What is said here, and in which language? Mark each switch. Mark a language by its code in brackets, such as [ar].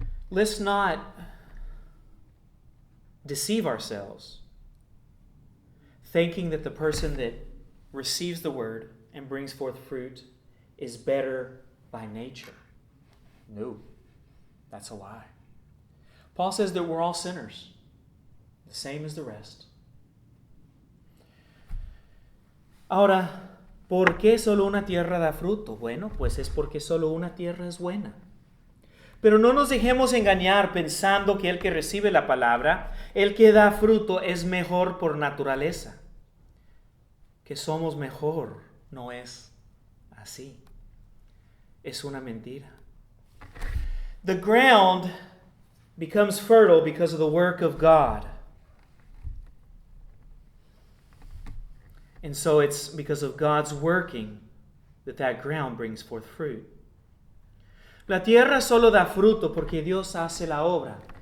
[en] Let's not deceive ourselves, thinking that the person that receives the word and brings forth fruit is better by nature. No, that's a lie. Paul says that we're all sinners, the same as the rest. [es] Ahora, ¿por qué solo una tierra da fruto? Bueno, pues es porque solo una tierra es buena. Pero no nos dejemos engañar pensando que el que recibe la palabra, el que da fruto, es mejor por naturaleza. Que somos mejor, no es así. Es una mentira. [en] The ground becomes fertile because of the work of God. And so it's because of God's working that ground brings forth fruit. [es] La tierra solo da fruto porque Dios hace la obra.